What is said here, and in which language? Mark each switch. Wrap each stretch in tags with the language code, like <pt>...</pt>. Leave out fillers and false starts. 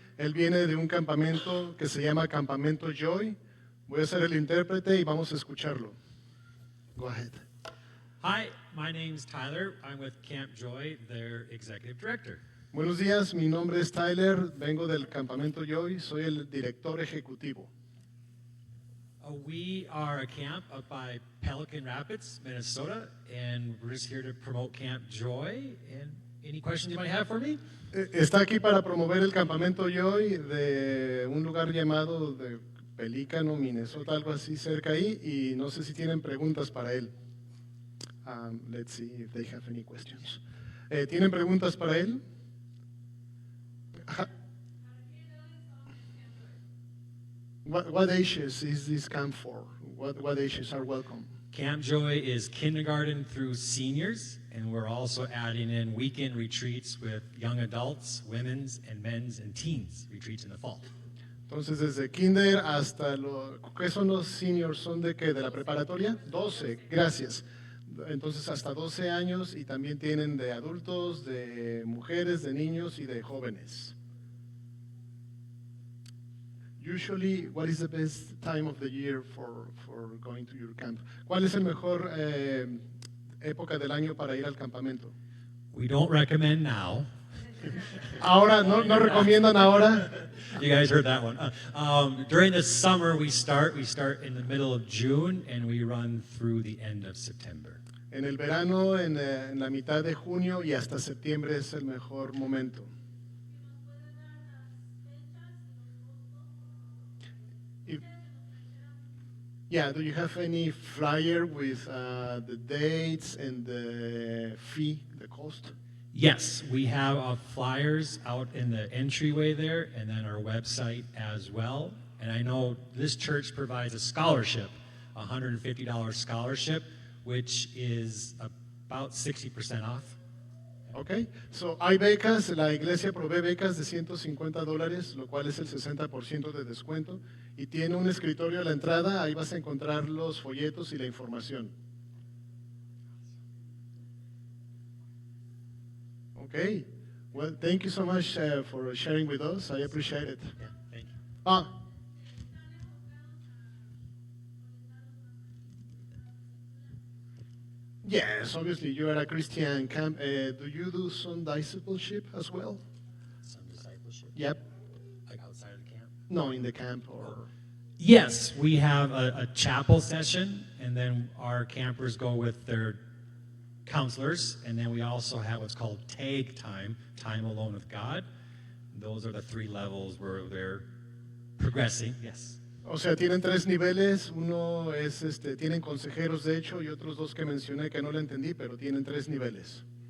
<es>Él viene de un campamento que se llama Campamento Joy. Voy a ser el intérprete y vamos a escucharlo.</es> <en>Go ahead. Hi, my name's Tyler. I'm with Camp Joy, their executive director.</en> <es>Buenos días, mi nombre es Tyler. Vengo del Campamento Joy. Soy el director ejecutivo.</es> <en>We are a camp up by Pelican Rapids, Minnesota, and we're just here to promote Camp Joy. And any questions you might have for me?</en> <es>Está aquí para promover el Campamento Joy de un lugar llamado de Pelícano, Minnesota, algo así cerca ahí, y no sé si tienen preguntas para él.</es> <en>Let's see if they have any questions.</en> <es>¿Tienen preguntas para él?</es> <en>What ages is this camp for? What ages are welcome? Camp Joy is kindergarten through seniors, and we're also adding in weekend retreats with young adults, women's and men's and teens retreats in the fall.</en> <es>Entonces, desde kinder hasta ¿qué son los seniors? ¿Son de qué? ¿De la preparatoria? 12, gracias. Entonces, hasta 12 años y también tienen de adultos, de mujeres, de niños y de jóvenes.</es> <en>Usually, what is the best time of the year for going to your camp?</en> <es>¿Cuál es el mejor época del año para ir al campamento?</es> <en>We don't recommend now.</en> <es>Ahora, no recomiendan ahora.</es> <en>You guys heard that one. During the summer, we start in the middle of June, and we run through the end of September.</en> <es>En el verano, en la mitad de junio y hasta septiembre es el mejor momento.</es> <en>Yeah, do you have any flyer with the dates and the fee, the cost? Yes, we have flyers out in the entryway there, and then our website as well. And I know this church provides a scholarship, a $150 scholarship, which is about 60% off.</en> <es>Okay, so hay becas, la iglesia provee becas de $150, lo cual es el 60% de descuento, y tiene un escritorio a la entrada, ahí vas a encontrar los folletos y la información.</es> <en>Okay, well, thank you so much for sharing with us, I appreciate it. Yeah, thank you. Yes, obviously you are a Christian camp. Do you do some discipleship as well? Some discipleship. Yep. Like outside of the camp? No, in the camp or... Yes, we have a chapel session, and then our campers go with their counselors, and then we also have what's called TAG time, time alone with God. Those are the 3 levels where they're progressing. Yes.</en> <es>O sea, tienen 3 niveles, uno es, tienen consejeros de hecho y otros 2 que mencioné que no lo entendí, pero tienen 3 niveles.</es>